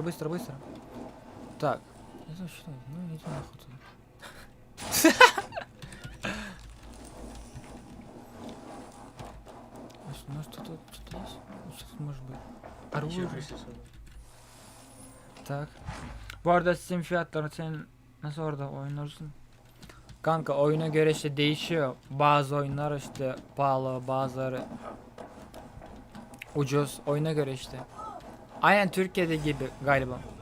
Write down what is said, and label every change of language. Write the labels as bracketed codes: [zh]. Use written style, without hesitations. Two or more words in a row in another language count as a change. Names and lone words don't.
[ru] Так. Ну, иди нахуй туда. Ну что-то есть? Сейчас может быть. Оружие. Так. [tr] Bu arada Steam fiyatları senin nasıl orada oynuyorsun? Kanka oyuna göre işte değişiyor. Bazı oyunlar işte pahalı, bazıları ucuz. Oyuna göre işte. Aynen Türkiye'de gibi galiba.